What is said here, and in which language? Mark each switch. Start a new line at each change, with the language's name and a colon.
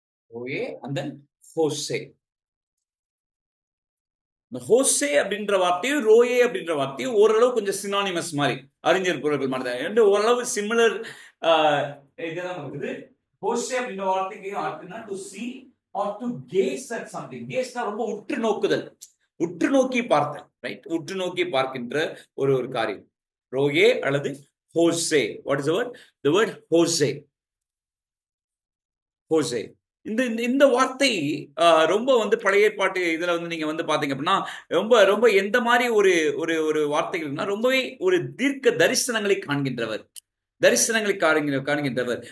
English: ரோயே and then ஹோசே.
Tamil: இந்த Jose அப்படின்ற வார்த்தையும் ரோயே அப்படின்ற வார்த்தையும் ஓரளவு கொஞ்சம் சினானிமஸ் மாதிரி, அறிஞர் பொருட்கள் மாதிரி தான், ஓரளவு சிமிலர் இதுதான் இருக்குது. ஹோசே அப்படின்ற வார்த்தைக்கு அர்த்தம்னா
English: To see or to gaze at something.
Tamil: கேஸ்னா ரொம்ப உற்று நோக்குதல், உற்று நோக்கி பார்த்தல், ரைட்? உற்று நோக்கி பார்க்கின்ற ஒரு ஒரு காரியம். ரோயே அல்லது Jose.
English: What is the word ஹோசே?
Tamil: Jose. இந்த இந்த வார்த்தை ரொம்ப வந்து பழைய ஏற்பாட்டு இதுல வந்து நீங்க வந்து பாத்தீங்க அப்படின்னா ரொம்ப ரொம்ப எந்த மாதிரி ஒரு ஒரு ஒரு வார்த்தைகள்னா ரொம்பவே ஒரு தீர்க்க தரிசனங்களை காண்கின்றவர், தரிசனங்களை காண்கின்றவர்.